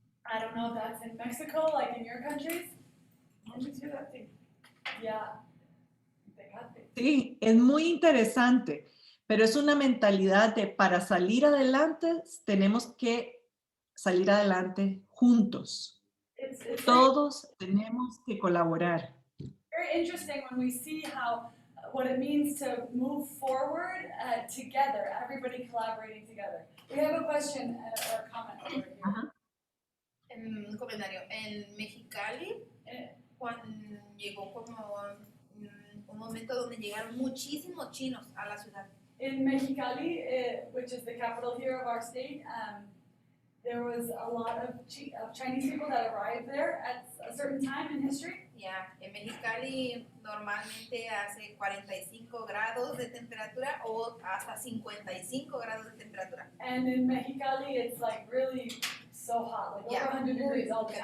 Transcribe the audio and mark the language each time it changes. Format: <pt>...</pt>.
<en>I don't know if that's in Mexico, like in your countries. Yeah.</en> <es>Sí, es muy interesante, pero es una mentalidad de para salir adelante tenemos que salir adelante juntos.</es> <en>It's</en> <es>Todos tenemos que colaborar.</es> <en>very interesting when we see how what it means to move forward together, everybody collaborating together. We have a question or a comment over here. Ajá.</en> <es>Un comentario. En Mexicali, cuando llegó como un momento donde llegaron muchísimos chinos a la ciudad.</es> <en>In Mexicali, which is the capital here of our state, there was a lot of Chinese people that arrived there at a certain time in history.</en> <es>Ya, en Mexicali normalmente hace 45 grados de temperatura o hasta 55 grados de temperatura.</es> <en>And in Mexicali, it's like really so hot, like over 100 degrees all the time.</en>